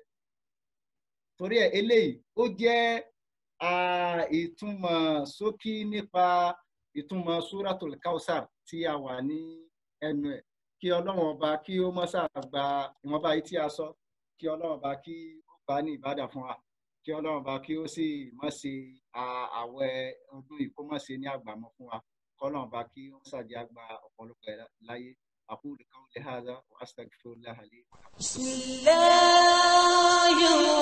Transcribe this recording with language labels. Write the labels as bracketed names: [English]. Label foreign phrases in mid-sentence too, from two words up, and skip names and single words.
[Yoruba] torí ẹ̀ eléyìí ó jẹ́ ìtumọ̀ ṣókí nípa ìtumọ̀ Suratul Kawthar tí a wà ní ẹnu ẹ̀ kí Ọlọ́run ọba kí ó mọ́ ṣàgbà ìwọ̀nba yìí tí a sọ kí Ọlọ́run ọba kí ó gbà ní ìbádà fún wa kí Ọlọ́run ọba kí ó sì mọ́ ṣe àwẹ̀ ọdún yìí kó mọ́ ṣe ní àgbàmọ́ fún wa kí Ọlọ́run ọba kí ó ṣàjẹ́ àgbà ọ̀pọ̀lọpọ̀ láyé [Arabic] أقول قولي هذا وأستغفر الله لي ولكم. بسم الله